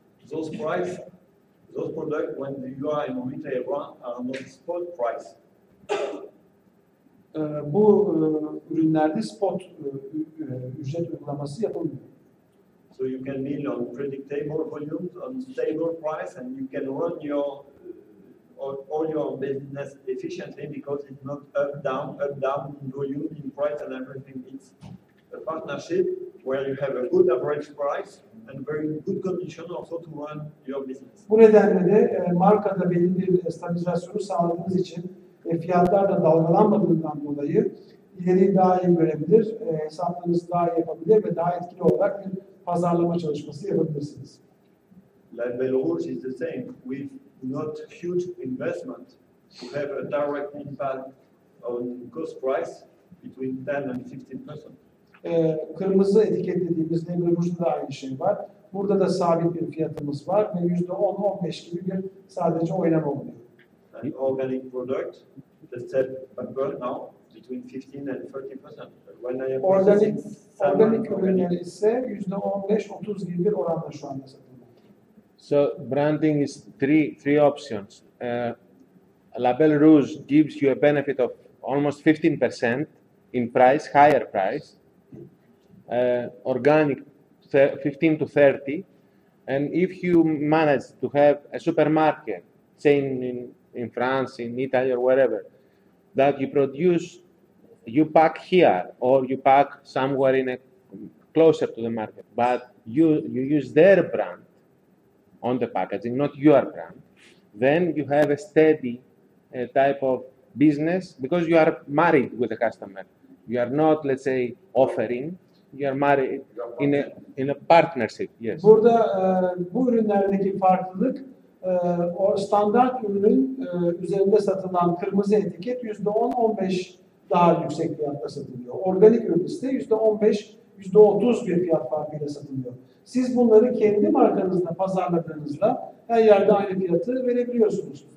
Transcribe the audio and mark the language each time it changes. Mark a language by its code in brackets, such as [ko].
[en] Those products, when you are in retail brand, are not spot price. [tr] Bu ürünlerde spot ücret uygulaması yapılmıyor. [en] So you can deal on predictable volumes, on stable price, and you can run your all your business efficiently because it's not up down in volume, in price, and everything. It's a partnership where you have a good average price and very good condition also to run your business. [tr] Bu nedenle de markada belli bir stabilizasyonu sağladığınız için fiyatlar da dalgalanmadığından dolayı ileriyi daha iyi görebilir, hesaplarınızı daha iyi yapabilir ve daha etkili olarak bir pazarlama çalışması yapabilirsiniz. [en] Like Belarus is the same. With not huge investment to have a direct impact on cost price between 10 and 15%. [tr] Kırmızı etiketlediğimiz Belarus'ta da aynı şey var. Burada da sabit bir fiyatımız var ve %10-15 gibi bir sadece oynama oluyor. [en] And organic product, the step backward now between 15 and 30%. When I am [tr] Organik ürünler ise %15-30 gibi bir oranda şu anda satılıyor. [en] So branding is three options. Label Rouge gives you a benefit of almost 15% in price, higher price. Organic 15 to 30. And if you manage to have a supermarket, say in France, in Italy, or wherever, that you produce, you pack here or you pack somewhere closer to the market, but you use their brand on the packaging, not your brand, then you have a steady type of business because you are married with the customer. You are not, let's say, offering. You are married in a partnership. Yes. [tr] Burada bu ürünlerdeki farklılık o standart ürünün üzerinde satılan kırmızı etiket %10-15 daha yüksek fiyatla satılıyor. Organik ürün ise %15, %30 bir fiyat farkıyla satılıyor. Siz bunları kendi markanızda pazarladığınızda her yerde aynı fiyatı verebiliyorsunuz.